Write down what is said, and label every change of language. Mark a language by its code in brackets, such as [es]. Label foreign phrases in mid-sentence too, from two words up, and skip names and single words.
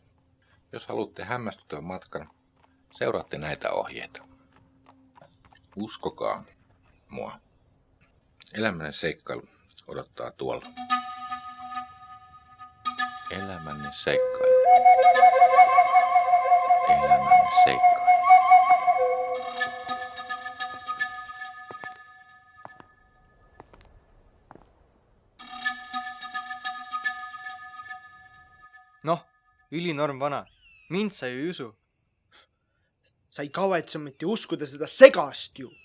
[fi] Jos haluatte hämmästyttävän matkan, seuraatte näitä ohjeita. Uskokaa mua. Elämänne seikkailu odottaa tuolla. Elämänne seikkailu. Elämänne seikkailu. [et] Noh, ülinorm vana. Mind sa ju ei usu. Sa ei kavatse mitte uskuda seda segast ju.